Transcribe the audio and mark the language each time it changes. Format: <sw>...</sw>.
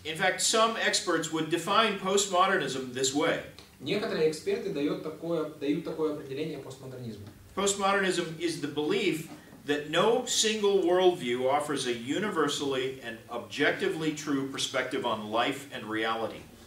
<en>In fact, some experts would define postmodernism this way.</en> <ru>Некоторые эксперты дают такое определение постмодернизму.</ru> <en>Postmodernism is the belief that no single worldview offers a universally and objectively true perspective on life and reality.</en>